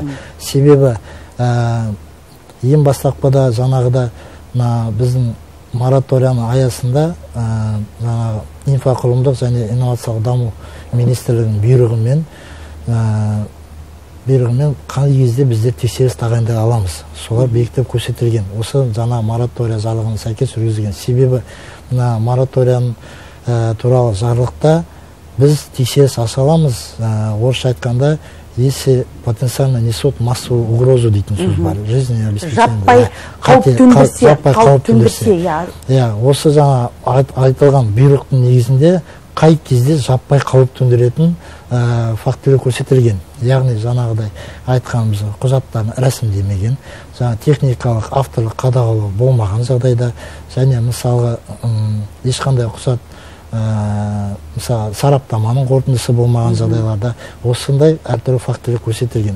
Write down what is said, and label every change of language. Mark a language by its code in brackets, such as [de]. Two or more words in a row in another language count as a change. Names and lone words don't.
[kk] Себебі ең бастапқыда біздің мораторияның аясында инфрақұрылымдық және инновациялық даму министрлігінің бұйрығымен бұйрығымен қай кезде біздер тексеріс тағайындай аламыз. Солар бекітіп көрсетілген. Осы жаңа моратория жарлығына сәйкес жүргізілген. Себебі мына мораторияның туралы жарлықта біз тексеріс аша аламыз. Орысша айтқанда, [ru] если потенциально несут массовую угрозу [kk] дейтін сөз бар. [ru] Жизненное обеспечение. [kk] Жаппай қауіп төндірсе. Осы жаңа айтылған бұйрықтың негізінде қай кезде жаппай қауіп төндіретін фактілер көрсетілген. Яғни жаңағыдай айтқанымыз құжаттарын рәсімдемеген, техникалық авторлық қадағалау болмаған жағдайда, және мысалға ешқандай құжат мысалы сараптаманың қорытындысы болмаған жағдайларда осындай әртүрлі фактілер көрсетілген.